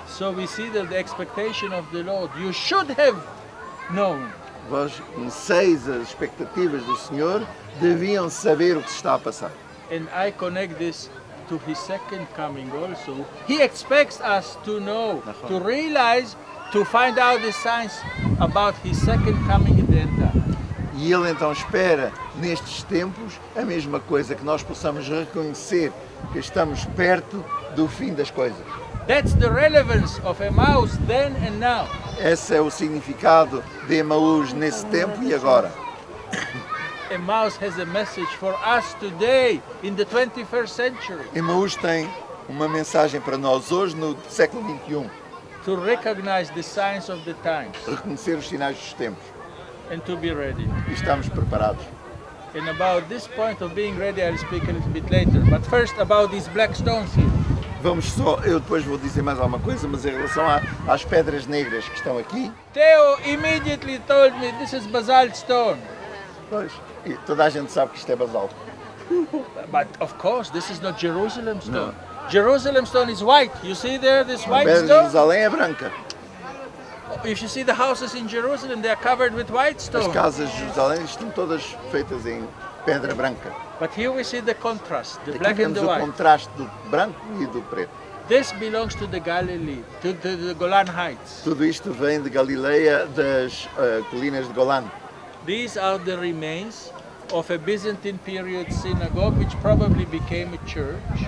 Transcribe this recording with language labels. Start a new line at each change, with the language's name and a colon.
English: So we see that the expectation of the Lord, you should have known.
Portuguese: Vós conheceis as expectativas do Senhor, deviam saber o que se está a passar.
English: And I connect this to his second coming also. He expects us to know, to realize, to find out the signs about his second coming in the end time.
Portuguese: E ele então espera, nestes tempos, a mesma coisa, que nós possamos reconhecer que estamos perto do fim das coisas.
English: That's the relevance of Emmaus then and now.
Portuguese: Esse é o significado de Emaús nesse tempo e agora.
English: Emmaus has a message for us today in the 21st century
Portuguese: Emaús tem uma mensagem para nós hoje, no século XXI.
English: to recognize the signs of the times
Portuguese: Reconhecer os sinais dos tempos.
English: and to be ready.
Portuguese: E estamos preparados.
English: And about this point of being ready, I'll speak a little bit later. But first about these black stones here.
Portuguese: Eu depois vou dizer mais alguma coisa, mas em relação às pedras negras que estão aqui,
English: Theo immediately told me this is basalt stone.
Portuguese: pois, e toda a gente sabe que isto é basalto.
English: But of course, this is not Jerusalem stone. Jerusalem stone is white. You see there this
Portuguese: A
English: white
Portuguese: pedra de
English: stone?
Portuguese: Jerusalém é branca.
English: If you see the houses in Jerusalem, they are covered with white
Portuguese: As
English: stone.
Portuguese: casas de Jerusalém estão todas feitas em pedra branca.
English: But here we see the contrast, the
Portuguese: Aqui
English: black and
Portuguese: temos
English: the
Portuguese: o
English: white.
Portuguese: contraste do branco e do preto.
English: This belongs to the Galilee, to the Golan Heights.
Portuguese: Tudo isto vem de Galileia, das colinas de Golã.
English: These are the remains of a Byzantine period synagogue, which probably became a church.